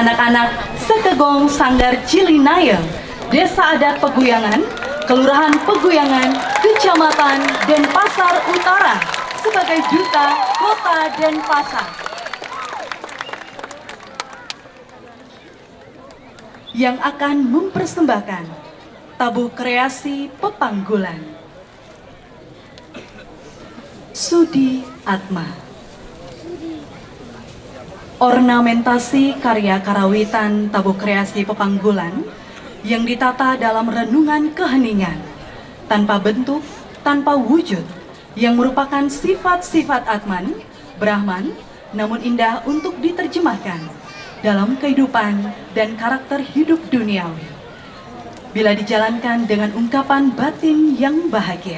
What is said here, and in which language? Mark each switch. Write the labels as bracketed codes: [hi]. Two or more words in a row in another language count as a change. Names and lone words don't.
[id] anak-anak Sekegong Sanggar Cilinayeng, Desa Adat Peguyangan, Kelurahan Peguyangan, Kecamatan Denpasar Utara sebagai Duta Kota Denpasar. Yang akan mempersembahkan tabuh kreasi Pepanggulan. Sudi Atma. Ornamentasi karya karawitan tabuh kreasi Pepanggulan yang ditata dalam renungan keheningan, tanpa bentuk, tanpa wujud, yang merupakan sifat-sifat Atman, Brahman, namun indah untuk diterjemahkan dalam kehidupan dan karakter hidup duniawi, bila dijalankan dengan ungkapan batin yang bahagia.